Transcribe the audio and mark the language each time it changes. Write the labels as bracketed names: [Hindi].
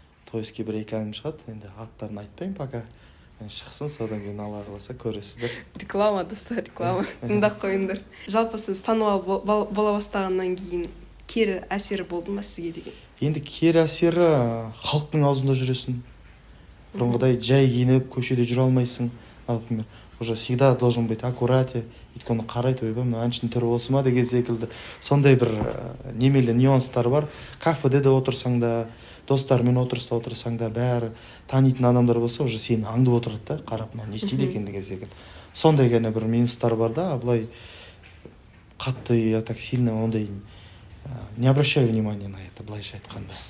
[Kazakh] Тойский 1-2 әнім шығады, енді аттарын айтпаймын [Russian] пока. [Kazakh] Шықсын, содан кейін Алла қаласа көресіздер. Реклама, достар, реклама. Тыңдап қойыңдар. Жалпы сіз танымал бола бастағаннан кейін кері әсері болды ма сізге деген? Енді кері әсері халықтың аузында жүресің. Бұрынғыдай жай киініп, көшеде жүре алмайсың. [Russian] Например, уже всегда должен быть аккуратен. [Kazakh] Өйткені қарайды, ойбай, әншінің түрі осы ма деген секілді. Сондай бір немелі нюанстар бар. Кафеде де отырсаң да, достармен отырсаң да, бәрі танитын адамдар болса, [Russian] уже [Kazakh] сені аңдып отырады да, қарап, не істейді екен деген секілді. Сондай ғана бір минустар бар да, былай қатты, [Russian] я так сильно [Kazakh] ондай [Russian] не обращаю внимания на это, [Kazakh] былайша айтқанда.